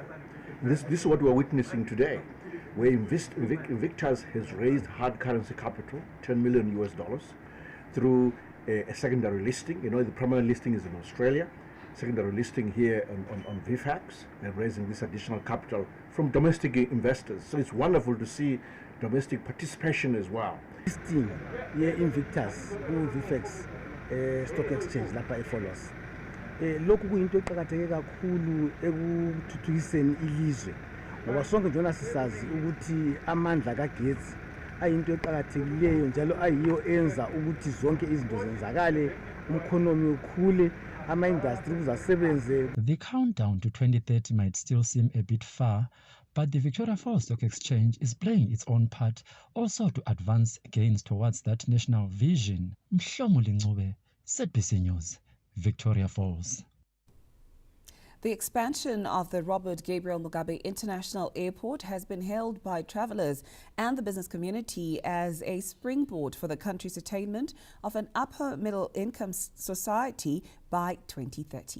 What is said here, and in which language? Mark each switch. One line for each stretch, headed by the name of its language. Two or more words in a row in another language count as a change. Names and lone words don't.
English: This is what we're witnessing today, where Invictus has raised hard currency capital, $10 million through a secondary listing. You know, the primary listing is in Australia, secondary listing here on VFAX, and raising this additional capital from domestic investors. So it's wonderful to see domestic participation as well. Listing here Invictus, VFAX stock exchange lapha eFolos.
Zulu: Lokhu kuyinto eqhakatheke kakhulu ekuthuthukiseni ilizwe. Ngoba sonke njengoba sisazi ukuthi amandla kagetsi ayinto eqhakathekileyo njalo ayiyo enza ukuthi zonke izinto zenzakale, umkhonomi ukhule, ama-industry kuzasebenze.
English: The countdown to 2030 might still seem a bit far, but the Victoria Falls Stock Exchange is playing its own part also to advance gains towards that national vision. Mhlomuli Ncube, SADC News, Victoria Falls. The expansion of the Robert Gabriel Mugabe International Airport has been hailed by travellers and the business community as a springboard for the country's attainment of an upper middle income society by 2030.